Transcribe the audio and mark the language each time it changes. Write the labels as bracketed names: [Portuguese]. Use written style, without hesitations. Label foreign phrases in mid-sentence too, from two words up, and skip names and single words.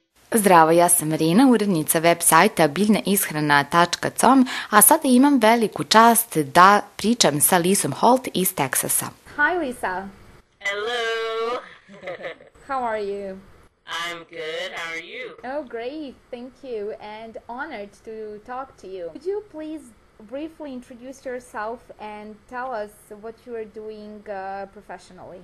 [Serbian] Zdravo, ja sam Marina, urednica web sajta biljnaishrana.com, a sada imam veliku čast da pričam sa Lisom Holt iz Teksasa. [English] Hi Lisa. Hello. How are you? I'm good. How are you? Oh, great. Thank you and honored to talk to you. Could you please briefly introduce yourself and tell us what you are doing professionally?